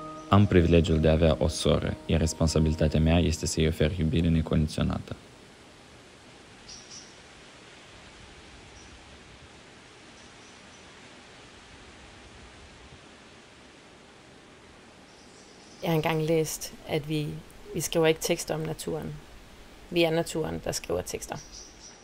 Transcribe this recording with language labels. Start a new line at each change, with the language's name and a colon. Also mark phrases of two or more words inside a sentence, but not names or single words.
Romanian: Am privilegiul de a avea o soră, iar responsabilitatea mea este să-i ofer iubire necondiționată.
Danish: Jeg har engang læst, at vi skriver ikke tekster om naturen. Vi er naturen, der skriver tekster.